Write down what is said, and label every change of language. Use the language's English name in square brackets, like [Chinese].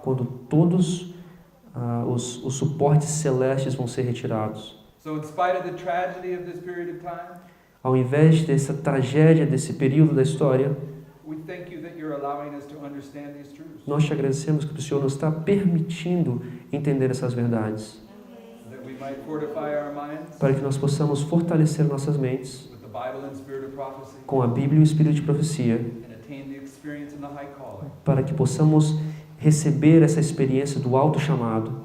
[Portuguese] quando todos os suportes celestes vão ser retirados. [English] So in spite of the tragedy of this period of time, [Portuguese] Ao invés dessa tragédia, desse período da história, [English] we thank you that you're allowing us to understand these truths, [Portuguese] nós te agradecemos que o Senhor nos está permitindo entender essas verdades, [English] that we might fortify our minds [Portuguese] para que nós possamos fortalecer nossas mentes [English] with the Bible and spirit of prophecy, [Portuguese] com a Bíblia e o Espírito de profecia, [English] and attain the experience in the high calling [Portuguese] para que possamos receber essa experiência do alto chamado